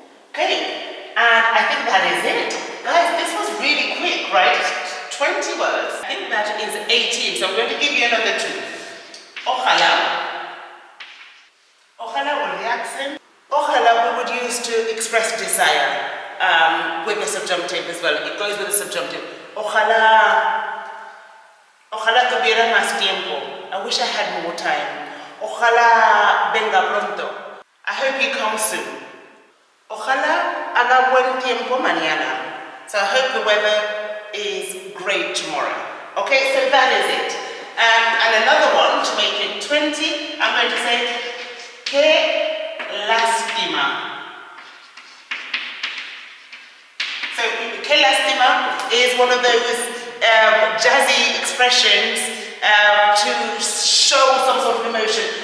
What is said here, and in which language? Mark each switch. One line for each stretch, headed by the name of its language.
English: Okay, and I think that is it. Guys, this was really quick, right? 20 words. I think that is 18, so I'm going to give you another two. Ojalá. Ojalá, or the accent. Ojalá we would use to express desire with the subjunctive as well. It goes with the subjunctive.
Spanish: Ojalá. Ojalá tuviera más tiempo.
English: I wish I had more time.
Spanish: Ojalá venga pronto.
English: I hope you come soon.
Spanish: Ojalá haga buen tiempo mañana.
English: So I hope the weather is great tomorrow. Okay, so that is it. And another one to make it 20, I'm going to say, qué lástima. So, qué lástima is one of those jazzy expressions to show some sort of emotion.